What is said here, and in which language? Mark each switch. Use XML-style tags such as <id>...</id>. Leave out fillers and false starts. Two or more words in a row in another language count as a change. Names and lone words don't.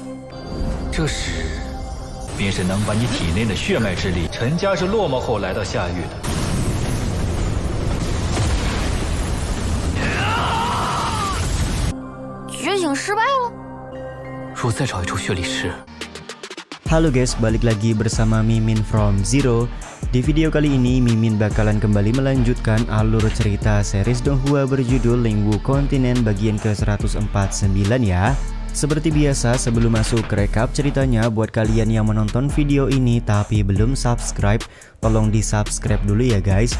<zh>这时，便是能把你体内的血脉之力，陈家是落寞后来到下狱的。觉醒失败了。若再找一处血力师。</zh> <id>Halo guys, balik lagi bersama Mimin from Zero. Di video kali ini Mimin bakalan kembali melanjutkan alur cerita series Donghua berjudul Lingwu Kontinen bagian ke-149 ya. Seperti biasa, sebelum masuk ke rekap ceritanya, buat kalian yang menonton video ini tapi belum subscribe, tolong di subscribe dulu ya guys.</id>